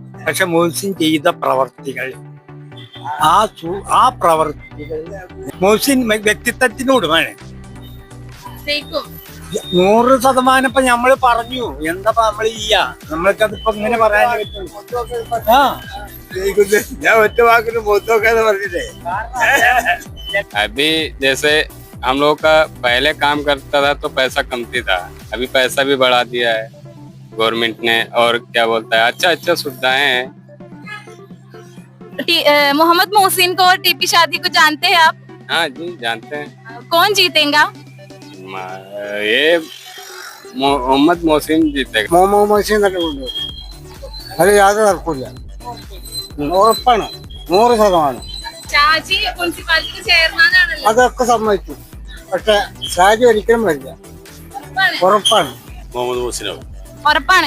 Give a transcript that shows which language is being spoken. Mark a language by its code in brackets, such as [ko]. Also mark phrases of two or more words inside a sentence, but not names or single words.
[ml] പക്ഷെ മുസ്ലിം ചെയ്ത പ്രവർത്തികൾ, ആ പ്രവർത്തികൾ മുസ്ലിം വ്യക്തിത്വത്തിനോട് വേണേ ജയിക്കും 100%. ഇപ്പൊ നമ്മള് പറഞ്ഞു, എന്താ നമ്മൾ ചെയ്യാ, നമ്മൾക്കതിപ്പോ ഇങ്ങനെ പറയാൻ പറ്റും. ഞാൻ ഒറ്റ വാക്കിന് മുഖത്തോക്കാന്ന് പറഞ്ഞില്ലേ. [hi] अभी जैसे हम लोग का पहले काम करता था तो पैसा कमती था, अभी पैसा भी बढ़ा दिया है गवर्नमेंट ने। और क्या बोलता है, अच्छा सुविधाएं हैं। मोहम्मद मोहसिन को और टी.पी. शादी को जानते हैं आप? हाँ जी, जानते हैं। कौन जीतेगा? ये मोहम्मद मोहसिन जीतेगा। [ml] മുഹമ്മദ് മുഹസിൻ തന്നെ കൊണ്ടുവരും, അത് യാതൊരു തർക്കമില്ല. ഉറപ്പാണ്, 100%. ഷാജി മുനിസിപ്പാലിറ്റി ചെയർമാൻ ആണല്ലോ, അതൊക്കെ സമ്മതിച്ചു. പക്ഷെ ഷാജി ഒരിക്കലും വരില്ല, ഉറപ്പാണ്. മുഹമ്മദ് മുഹസിനോ ഉറപ്പാണ്